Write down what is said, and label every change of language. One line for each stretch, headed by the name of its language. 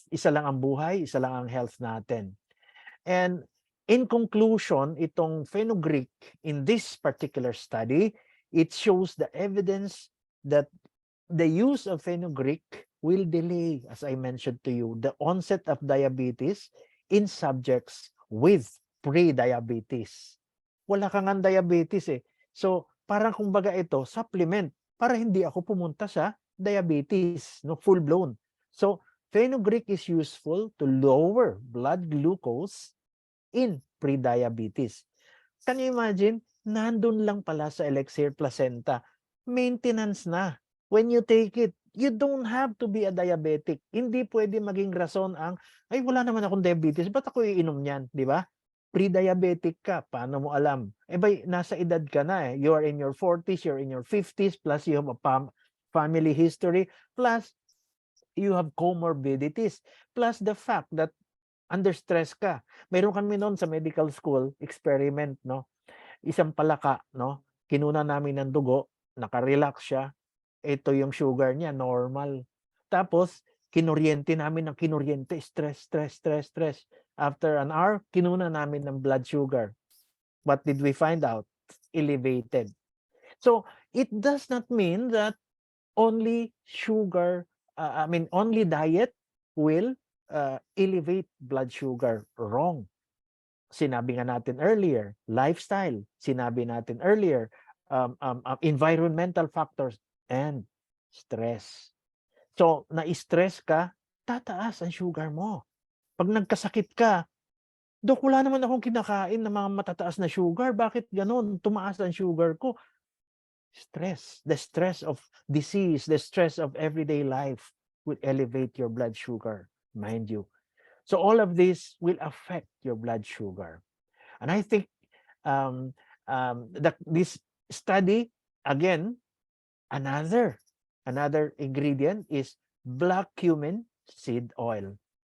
Filipino: Isa lang ang buhay, isa lang ang health natin.
English: And in conclusion,
Filipino: itong
English: fenugreek in this particular study, it shows the evidence that the use of fenugreek will delay, as I mentioned to you, the onset of diabetes in subjects with pre-diabetes.
Filipino: Wala kang ang diabetes eh. So, parang kumbaga ito, supplement para hindi ako pumunta sa diabetes, no, full-blown.
English: So, fenugreek is useful to lower blood glucose in pre-diabetes. Can you imagine?
Filipino: Nandun lang pala sa Elixir Placenta. Maintenance na.
English: When you take it, you don't have to be a diabetic.
Filipino: Hindi pwede maging rason ang, ay wala naman akong diabetes, ba't ako iinom niyan? Di ba? Pre-diabetic ka, paano mo alam? Eh bay, nasa edad ka na eh.
English: You are in your 40s, you're in your 50s, plus you have a family history, plus you have comorbidities, plus the fact that under stress ka.
Filipino: Meron kami noon sa medical school, experiment, no? Isang palaka, no? Kinuna namin ng dugo, naka-relax siya. Ito yung sugar niya, normal. Tapos, kinuryente namin ng kinuryente, stress.
English: After an hour,
Filipino: kinuna namin ng
English: blood sugar. What did we find out? Elevated. So, it does not mean that only sugar, only diet will elevate blood sugar. Wrong.
Filipino: Sinabi nga natin
English: earlier, lifestyle.
Filipino: Sinabi natin
English: earlier, environmental factors and stress.
Filipino: So, na-stress ka, tataas ang sugar mo. Pag nagkasakit ka, Dok, wala naman akong kinakain na mga matataas na sugar. Bakit ganon? Tumaas ang sugar ko. Stress.
English: The stress of disease, the stress of everyday life will elevate your blood sugar, mind you. So all of this will affect your blood sugar. And I think that this study, again, another ingredient is black cumin seed oil.